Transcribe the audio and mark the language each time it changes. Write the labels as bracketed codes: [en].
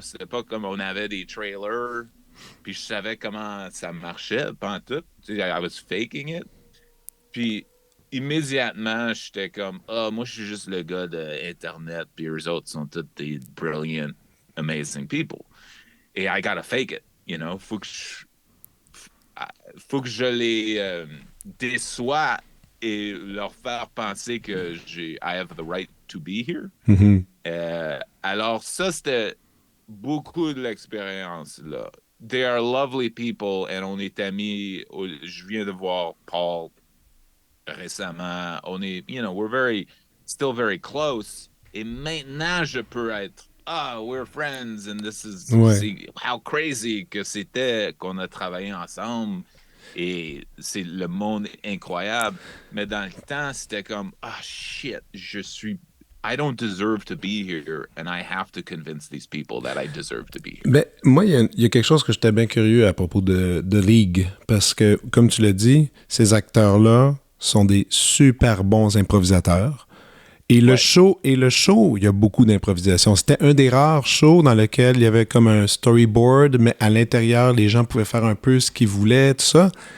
[fr] C'était pas comme on avait des trailers, puis je savais comment ça marchait, pantoute. Tu sais, [en] I was faking it. [fr] Puis immédiatement, j'étais comme, ah, moi, je suis juste le gars d'Internet, puis eux autres sont tous des [en] brilliant, amazing people. Et I gotta fake it, you know? [fr] Faut que je les déçois et leur faire penser que [en] I have the right to be here. Mhm. [fr] Alors, ça, c'était beaucoup de l'expérience, là. [en] They are lovely people, [fr] et on est amis. Je viens de voir Paul récemment. On est, [en] we're still very close. [fr] Et maintenant, je peux être, [en] we're friends, and Ouais. [fr] c'est [en] how crazy [fr] que c'était qu'on a travaillé ensemble. Et c'est le monde incroyable. Mais dans le temps, c'était comme, [en] shit, I don't deserve to be here, and I have to convince these people that I deserve to be here. [fr] Ben, moi, il y a quelque chose que j'étais bien curieux à propos de League. Parce que, comme tu l'as dit, ces acteurs-là sont des super bons improvisateurs. Ouais. Et le show, il y a beaucoup d'improvisation. C'était un des rares shows dans lequel il y avait comme un storyboard, mais à l'intérieur, les gens pouvaient faire un peu ce qu'ils voulaient, tout ça.